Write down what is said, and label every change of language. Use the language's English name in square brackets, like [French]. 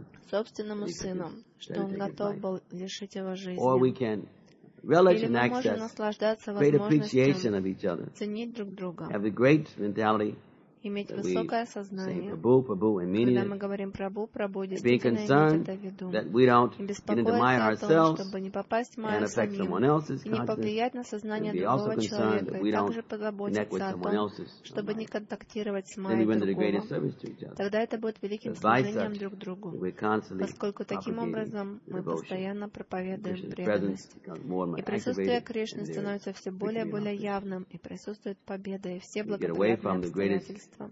[Russian] собственному сыну, что он готов был лишить его жизни. [English] Or we can relish and access great appreciation of each other, [Russian] ценить друг друга, [English] have a great mentality, [Russian] иметь высокое сознание, [English] Prabhu, [Russian] and когда мы говорим Прабу, Прабу, действительно [English] being concerned that we don't get into Maya ourselves, [Russian] чтобы не попасть в Майю самим, и не повлиять на сознание другого человека, и также позаботиться о том, чтобы не контактировать с Майей другого, тогда это будет великим служением друг другу, поскольку таким образом мы постоянно проповедуем преданность. И присутствие Кришны становится все более и более явным, и присутствует победа, и все благоприятные обстоятельства.